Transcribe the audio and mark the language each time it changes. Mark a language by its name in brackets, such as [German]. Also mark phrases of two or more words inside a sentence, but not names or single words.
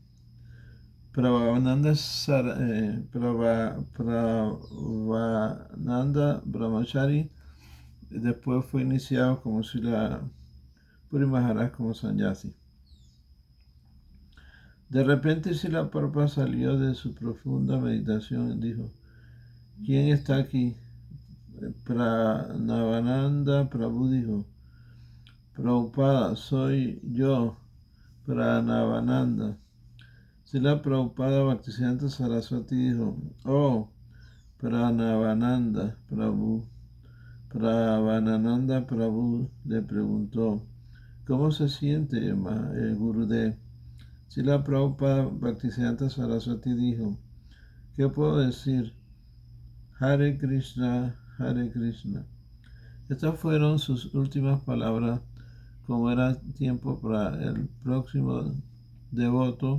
[Spanish] Prabhupada Brahmachari después fue iniciado como Srila Puri Maharaj como Sannyasi. De repente Srila Prabhupada salió de su profunda meditación y dijo: ¿Quién está aquí? Pranavananda Prabhu dijo: Prabhupada, soy yo, Pranavananda. Srila Prabhupada Bhaktisiddhanta Saraswati dijo: Oh, Pranavananda Prabhu. Pranavananda Prabhu le preguntó: ¿Cómo se siente, Gurudev? Srila Prabhupada Bhaktisiddhanta Saraswati dijo: ¿Qué puedo decir? [Sanskrit] Hare Krishna, Hare Krishna. [Spanish] Estas fueron sus últimas palabras, como era tiempo para el próximo devoto.